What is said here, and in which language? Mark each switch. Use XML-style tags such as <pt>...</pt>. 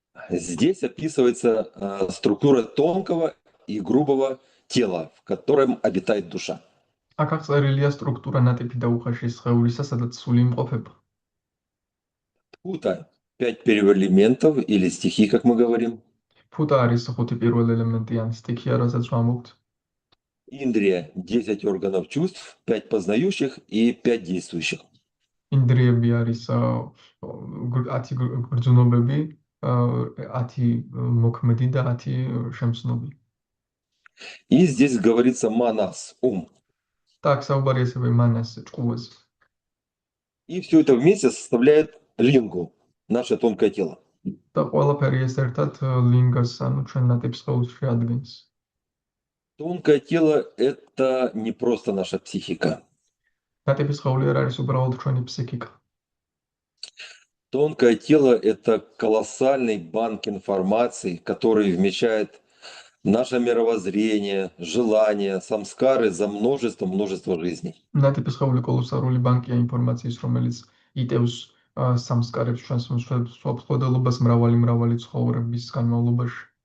<ru>Здесь описывается структура тонкого и грубого тела, в котором обитает душа.</ru> <ka>აქ აღწერილია სტრუქტურა ნატიფი და უხეში სხეულისა, სადაც სული იმყოფება.</ka> <ru>Пута 5 первоэлементов или стихи, как мы говорим.</ru> <ka>ფუტა არის ხუთი პირველ ელემენტი ან სტიქია, რასაც ვამბობთ.</ka> <ru>Индрия – 10 органов чувств, 5 познающих и 5 действующих.</ru> <ka>ინდრიები არის 10 გრძნობები, 10 მოქმედი და 10 შემცნობი.</ka> <ru>И здесь говорится манас, ум.</ru> <ka>და აქ საუბარი ასევე მანას, ჭკუაზე.</ka> <ru>И все это вместе составляет лингу, наше тонкое тело.</ru> <ka>და ყველაფერი ეს ერთად ლინგას, ანუ ჩვენ ნატიფ სხეულს შეადგენს.</ka> <ru>Тонкое тело – это не просто наша психика.</ru> <ka>ნატიფი სხეული არ არის უბრალოდ ჩვენი ფსიქიკა.</ka> <ru>Тонкое тело – это колоссальный банк информации, который вмещает наше мировоззрение, желания, самскары за множество жизней.</ru> <ka>ნატიფი სხეული კოლოსალური ბანკია ინფორმაციის, რომელიც იტევს სამსკარებს ჩვენს მსხვერპლობას მრავალი ცხოვრების განმავლობაში.</ka>